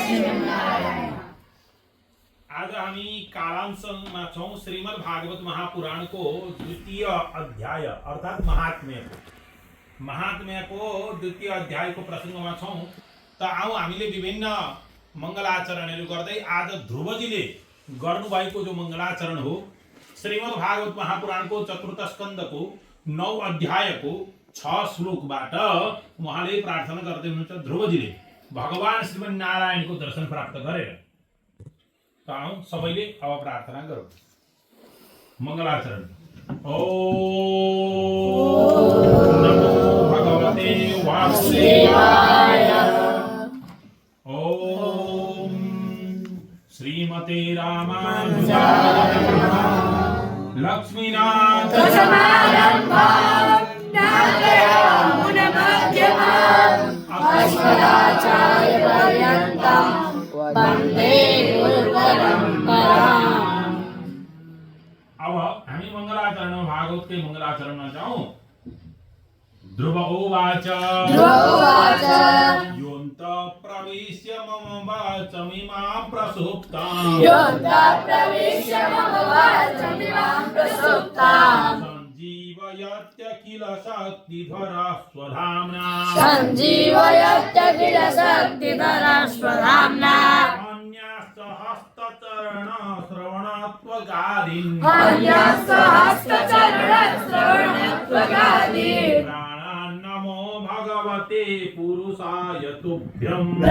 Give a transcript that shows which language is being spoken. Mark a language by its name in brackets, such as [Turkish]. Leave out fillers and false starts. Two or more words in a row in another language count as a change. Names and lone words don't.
[Nepali] आज हामी कालांशमा छौं श्रीमद् भागवत महापुराण को द्वितीय अध्याय अर्थात महात्म्य को द्वितीय अध्याय को प्रसंगमा छौं। त आऊ हामीले विभिन्न मंगलाचरणहरू गर्दै आज ध्रुवजीले गर्नुभएको जो मंगलाचरण हो श्रीमद् भागवत महापुराण को चतुर्थ स्कंद को 9 अध्याय को 6 श्लोकबाट उहाँले प्रार्थना गर्दै हुनुहुन्छ ध्रुवजीले भगवान श्रीमन् नारायण को दर्शन प्राप्त गरेर। आऊ सबैले अब प्रार्थना गरौँ। [Sanskrit] मंगलाचरण। ओम नमो भगवते वासुदेवाय। ओम श्रीमते रामानुजाय नमः। लक्ष्मीनाथ समारंभां नारायणमध्यमाम् अस्मदाचार्यपर्यन्तं वन्दे गुरुपरम्पराम्। [Nepali] अब हामी [Hindi] मंगलाचरण भागवत के मंगलाचरण में जाऊं। [Sanskrit] ध्रुव उवाच योऽन्त प्रविश्य मम वाचमिमां प्रसुप्तां संजीवयत्य किल शक्तिधरा स्वधाम्ना हस्तचरण श्रवणत्वगादीन् प्राणान्नमो भगवते पुरुषाय तुभ्यम्